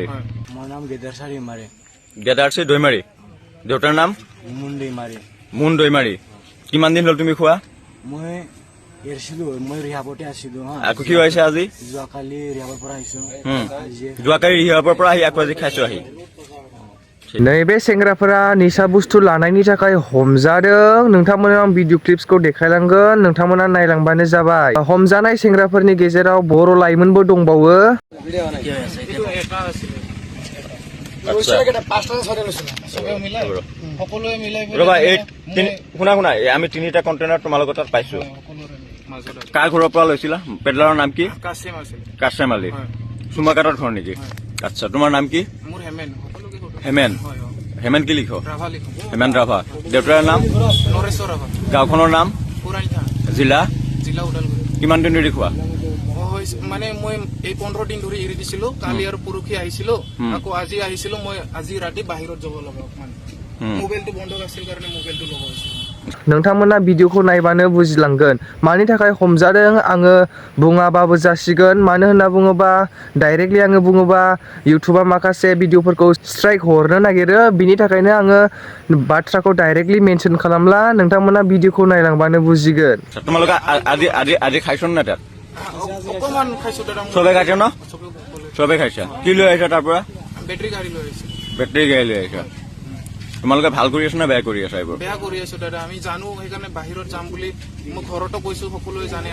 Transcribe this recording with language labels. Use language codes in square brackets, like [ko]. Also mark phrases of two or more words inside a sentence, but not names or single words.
[as] মোৰ নাম গেদাৰ চাৰিমাৰী। গেদাৰচি দৈমাৰী। দেউতাৰ নাম? মুন দৈমাৰী। মুন দৈমাৰী। কিমান দিন হ'ল তুমি খোৱা? মই এৰিছিলো, মই ৰিহাবতে আছিলো। আকৌ কি হৈছে আজি? যোৱাকালি ৰিহাবৰ পৰা আহিছো। যোৱাকালি ৰিহাবৰ পৰা আহি আকৌ আজি খাইছো আহি। [brx] नैबे सेंग्राफोरा निसा बुस्थु लानायनि थाखाय हमजादों। नोंथांमोनो आं भिडिअ क्लिप्सखौ देखायलांगोन, नोंथांमोना नायलांबानो जाबाय। हमजानाय सेंग्राफोरनि गेजेराव बर' लाइमोनबो दंबावो। [as] ৰবা, শুনা শুনা, আমি তিনিটা কণ্টেইনাৰ তোমালোকৰ তাত পাইছো। কাৰ ঘৰৰ পৰা লৈছিলা? পেডলাৰৰ নাম কি? কাশেম আলী। চুমাকাটাৰ ঘৰ নেকি? আচ্ছা, তোমাৰ নাম কি? হেমেন। হেমেন কি লিখ? হেমেন ৰাভা। দেউতাৰ নাম? গাঁওখনৰ নাম? জিলা? কিমান দিন ধৰি খোৱা? মানে মই এই 15 দিন ধৰি এৰি দিছিলো। কালি আৰু পৰহি আহিছিলো, আকৌ আজি আহিছিলো। মই আজি ৰাতি বাহিৰত যাব লগা, মানে মোবাইলটো বন্ধ আছিল কাৰণে মোবাইলটো লগাইছিলো। [brx] नोंथांमोना भिडिअखौ नायबानो बुजिलांगोन मानि थाखाय हमजादों। आङो बुङाबाबो जासिगोन, मानो होनना बुङोबा डाइरेक्टलि आङो बुङोबा इउटुबा माखासे भिडिअफोरखौ स्ट्राइक हरनो नागिरो। बिनि थाखायनो आङो बाथ्राखौ डाइरेक्टलि मेनसन खालामला। नोंथांमोना भिडिअखौ नायलांबानो बुजिगोन। [as] তোমালোকে আজি খাইছ না তাত? অকমান খাইছো দাদা। চবে খাইছে ন? চবে খাইছা। কি লৈ আহিছা তাৰ পৰা? বেটাৰী গাড়ী লৈ আহিছো। বেটাৰী গাড়ী লৈ আহিছা। তোমালোকে ভাল কৰি আছা না বেয়া কৰি আছা? এইবোৰ বেয়া কৰি আছো দাদা, আমি জানো। সেইকাৰণে বাহিৰত যাম বুলি মই ঘৰতো কৈছো, সকলোৱে জানে।